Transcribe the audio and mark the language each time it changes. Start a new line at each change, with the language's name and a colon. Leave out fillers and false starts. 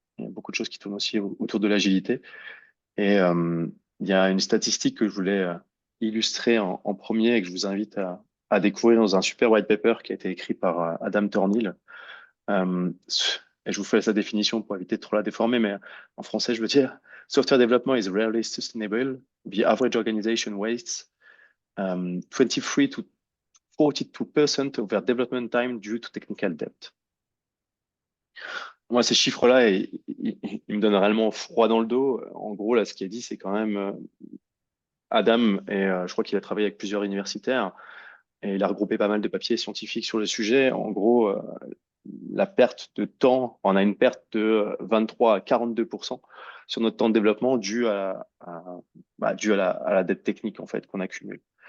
French: Il y a beaucoup de choses qui tournent aussi autour de l'agilité. Et il y a une statistique que je voulais illustrer en premier et que je vous invite à découvrir dans un super white paper qui a été écrit par Adam Thornhill. Euh, et je vous fais sa définition pour éviter de trop la déformer, mais en français, je veux dire,
English: software development is rarely sustainable. The average organization wastes 23 to 42% of their development time due to technical debt.
French: Moi, ces chiffres-là, ils me donnent réellement froid dans le dos. En gros, là, ce qui est dit, c'est quand même Adam, et je crois qu'il a travaillé avec plusieurs universitaires, et il a regroupé pas mal de papiers scientifiques sur le sujet. En gros, la perte de temps, on a une perte de 23 à 42% sur notre temps de développement dû à la dette technique en fait qu'on accumule.